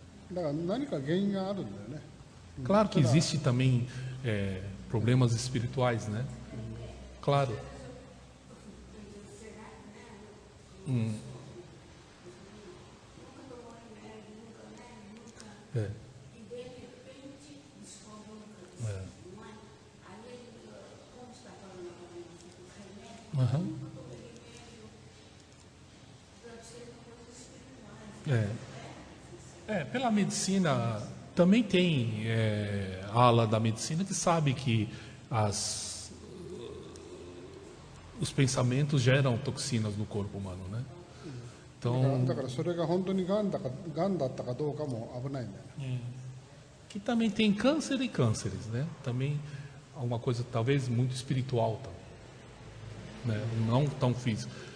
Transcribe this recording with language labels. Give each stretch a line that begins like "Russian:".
Japanese: だから何か原因があるんだよね
Portuguese: Claro que existe também problemas espirituais, né? Claro. Uhum. Pela medicina, também tem a ala da medicina que sabe que os pensamentos geram toxinas no corpo humano, né? Então,
Japanese: だからそれが本当にがんだったかどうかも危ないんだよね。
Portuguese: que também tem câncer e cânceres, né? Também alguma coisa talvez muito espiritual também, né? Não tão física.